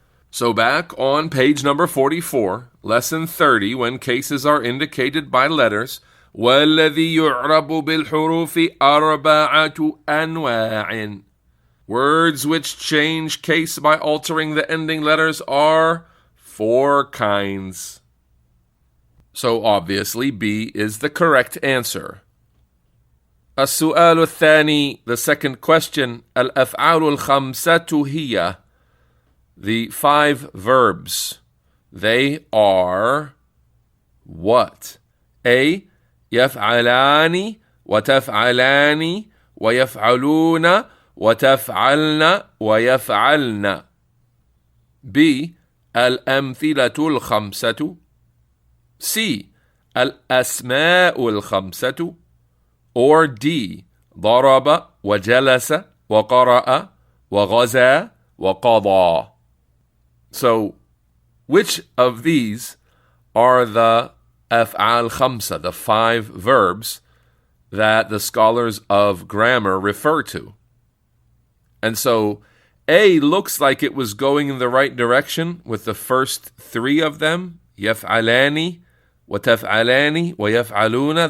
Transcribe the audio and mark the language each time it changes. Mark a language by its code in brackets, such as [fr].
[en] So back on page number 44, lesson 30, when cases are indicated by letters, [ar] وَالَّذِي يُعْرَبُ بِالْحُرُوفِ أَرْبَعَةُ أَنْوَاعٍ. [en] Words which change case by altering the ending letters are 4 kinds. So obviously B is the correct answer. [ar] السؤال الثاني, [en] the second question. [ar] الأفعال الخمسة هي, [en] the 5 verbs. They are what? [ar] A, يفعلان وتفعلان ويفعلون وتفعلن ويفعلن. B, الأمثلة الخمسة. C, الأسماء الخمسة. Or D, ضرب وجلس وقرأ وغزا وقضى. [en] So, which of these are the [ar] أفعال خمسة, [en] the 5 verbs that the scholars of grammar refer to? And so, A looks like it was going in the right direction with the first 3 of them, [ar] يفعلان وتفعلان ويفعلون.